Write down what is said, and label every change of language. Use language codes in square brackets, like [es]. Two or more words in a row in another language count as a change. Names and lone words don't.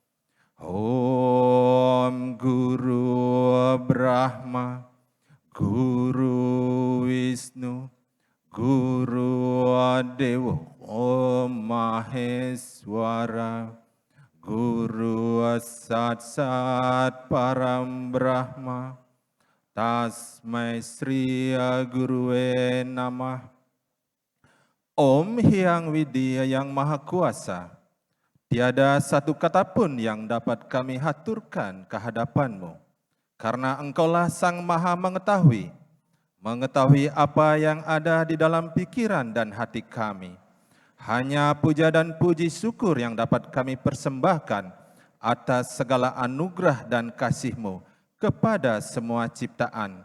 [sa] Om Guru Brahma Guru Wisnu Guru Dewa Om Maheswara Guru Satsat Param Brahma Tasmai Sri Gurue Namah. [id] Om Hyang Widya yang Maha Kuasa, tiada satu kata pun yang dapat kami haturkan kehadapan-Mu, karena Engkaulah Sang Maha Mengetahui apa yang ada di dalam pikiran dan hati kami. Hanya puja dan puji syukur yang dapat kami persembahkan atas segala anugerah dan kasih-Mu kepada semua ciptaan.